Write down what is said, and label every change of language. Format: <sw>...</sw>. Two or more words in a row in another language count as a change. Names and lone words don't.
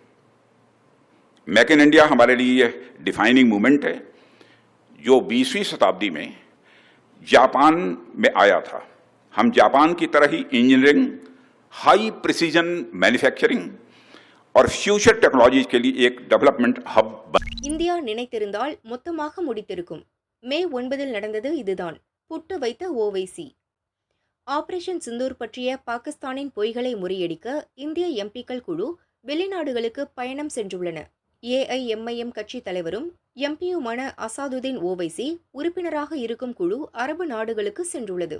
<hi>मेक इन इंडिया हमारे लिए यह</hi> <en>defining movement</en> <hi>है जो 20वीं शताब्दी में जापान में आया था। हम जापान की तरह ही इंजीनियरिंग,</hi> <en>high precision manufacturing</en> <hi>और</hi> <en>future technologies</en> <hi>के लिए एक</hi> <en>development hub.</en> <ta>இந்தியா நினைத்திருந்தால் மொத்தமாக முடித்திருக்கும். மே 9 நடந்தது இதுதான். புட்டு வைத்த ஓவைசி. ஆபரேஷன் சிந்தூர் பற்றிய பாகிஸ்தானின் பொய்களை முறியடிக்க இந்திய எம்பிக்கள் குழு வெளிநாடுகளுக்கு பயணம் சென்றுள்ளன. ஏஐஎம்ஐஎம் கட்சி தலைவரும் எம்பியுமான அசாதுதீன் ஓவைசி உறுப்பினராக இருக்கும் குழு அரபு நாடுகளுக்கு சென்றுள்ளது.</ta>